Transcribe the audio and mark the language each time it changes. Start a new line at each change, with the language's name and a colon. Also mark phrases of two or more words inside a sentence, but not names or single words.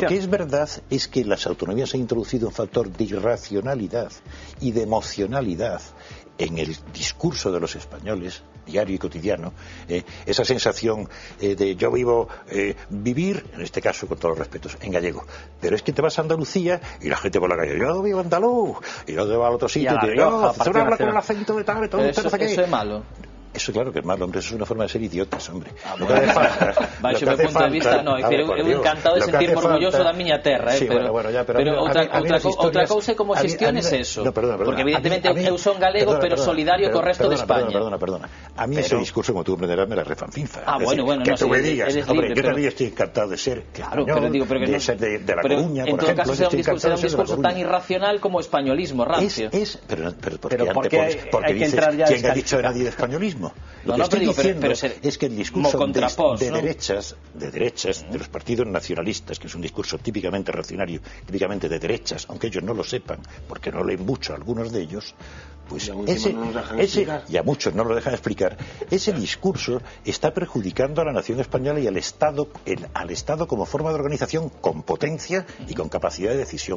Spanish: Lo que es verdad es que las autonomías han introducido un factor de irracionalidad y de emocionalidad en el discurso de los españoles, diario y cotidiano, esa sensación de yo vivir, en este caso con todos los respetos, en gallego, pero es que te vas a Andalucía y la gente por la calle, yo vivo andaluz, y no te vas al otro sitio y te digo, se habla con el acento de tal, todo eso es malo. Eso claro que es malo, hombre, eso es una forma de ser idiotas, hombre.
Galician: Baixo meu punto de vista, no, eu encantado de sentirme orgulloso da miña terra, pero outra cousa é como xestiones eso, porque evidentemente eu son galego, pero solidario co resto de España.
Spanish: Perdona. A mí ese discurso, como tú comprenderás, me la refanfinza. Bueno, que tú me digas, hombre, yo también estoy encantado de ser de ser de La Coruña, por ejemplo. En todo caso, será un discurso tan irracional como españolismo, rancio. Pero porque dices, ¿quién ha dicho nadie de españolismo? Lo que estoy diciendo es que el discurso de derechas de los partidos nacionalistas, que es un discurso típicamente reaccionario, típicamente de derechas, aunque ellos no lo sepan, porque no leen mucho algunos de ellos, pues y a muchos no lo dejan explicar, ese discurso está perjudicando a la nación española y al Estado como forma de organización con potencia y con capacidad de decisión.